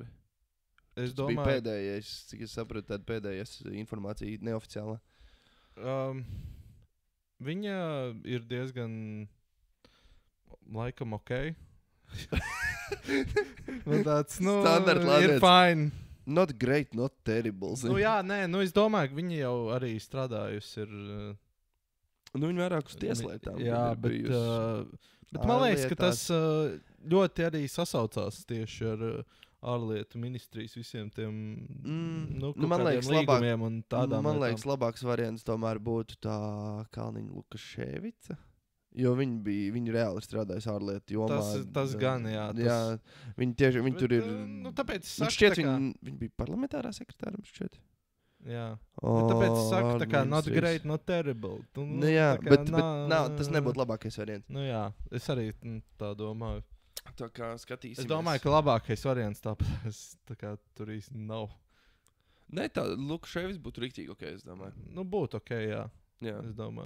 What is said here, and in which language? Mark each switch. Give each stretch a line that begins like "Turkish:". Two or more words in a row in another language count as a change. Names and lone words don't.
Latvian: Es domāju... bija pēdējais, cik es sapratu, tāda pēdējais informācija neoficiāla. Viņa ir diezgan... laikam ok. Man tāds, nu, ir fine.
English: Not great, not terrible.
Latvian: Nu jā, nē, nu es domāju, ka viņi jau arī strādājusi ir... Nu viņi vairāk uz tieslietām. Jā, bet man liekas, ka tas ļoti arī sasaucās tieši ar ārlietu ministrijas visiem tiem man liekas, līgumiem un tādām man liekas, labāks variants tomēr būtu tā Kalniņa Lukaševica. Jo viņi reāli strādājas ārlietu jomā. Tas gan, jā. Viņi tur ir... Nu, tāpēc man šķiet, viņi bija parlamentārā sekretāra, man šķiet. Jā. Tāpēc es saku, tā kā
English: not great, not terrible.
Latvian: Nu, jā, bet tas nebūtu labākais variants. Nu jā, es arī tā domāju. Tā kā skatīsimies. Es domāju, ka labākais variants tāpēc tā kā tur īsti nav. Nē, tā Lukaševics būtu riktīgi ok, es domāju. Nu, būtu ok, jā. Jā, es domāju.